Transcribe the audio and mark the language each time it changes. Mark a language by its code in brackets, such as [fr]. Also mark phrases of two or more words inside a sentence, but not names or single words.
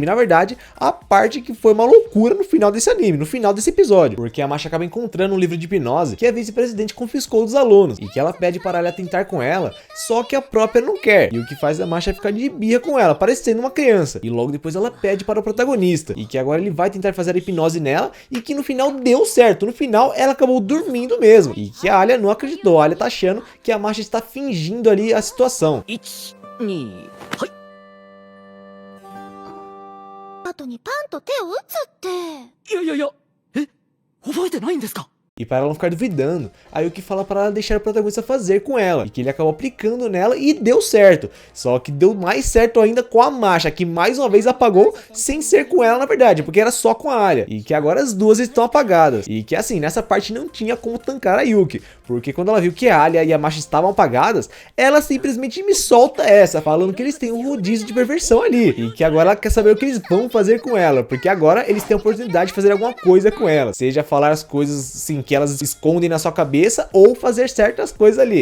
[pt] Na verdade, a parte que foi uma loucura no final desse anime, no final desse episódio, porque a Masha acaba encontrando um livro de hipnose que a vice-presidente confiscou dos alunos, e que ela pede para ela tentar com ela, só que a própria não quer, e o que faz a Masha ficar de birra com ela, parecendo uma criança. E logo depois ela pede para o protagonista, e que agora ele vai tentar fazer a hipnose nela, e que no final deu certo, no final ela acabou dormindo mesmo, e que a Alia não acreditou. A Alia tá achando que a Masha está fingindo ali a situação. [ja] 1、2、はい。後にパンと手を打つって。いやいやいや、覚えてないんですか？ [pt] E para ela não ficar duvidando, a Yuki fala para ela deixar o protagonista fazer com ela, e que ele acabou aplicando nela e deu certo. Só que deu mais certo ainda com a Masha, que mais uma vez apagou sem ser com ela na verdade, porque era só com a Alia, e que agora as duas estão apagadas. E que assim, nessa parte não tinha como tancar a Yuki, porque quando ela viu que a Alia e a Masha estavam apagadas, ela simplesmente me solta essa, falando que eles têm um rodízio de perversão ali, e que agora ela quer saber o que eles vão fazer com ela, porque agora eles têm a oportunidade de fazer alguma coisa com ela, seja falar as coisas, sim, que elas escondem na sua cabeça ou fazer certas coisas ali.